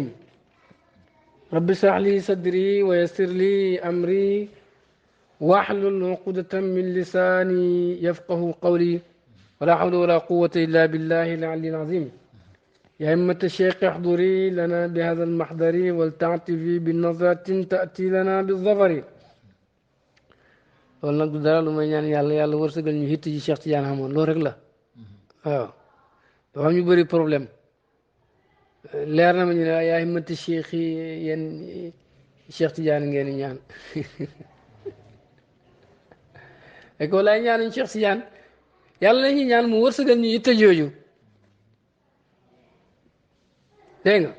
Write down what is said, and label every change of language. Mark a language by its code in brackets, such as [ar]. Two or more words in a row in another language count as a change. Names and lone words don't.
[ar] رب اشرح لي صدري ويسر لي أمري واحلل عقدة من لساني يفقه قولي ولا حول ولا قوة إلا بالله العلي العظيم. يا همة الشيخ احضري لنا بهذا المحضر ولتعتفي بالنظرة تأتي لنا بالظفر. [wo] loolu nag du dara lu may ñaan yàlla yàlla wërsëgal ñu hitt ji Cheikh Tidiane xamoon loolu rek la waaw. dafa am ñu bëri problème leer na ma ñu ne yaa himmati Cheikh yi yéen Cheikh Tidiane ngeen di ñaan rek walaay ñaanuñ Cheikh Tidiane yàlla la ñuy ñaan mu wërsëgal ñu hitt jooju dégg nga.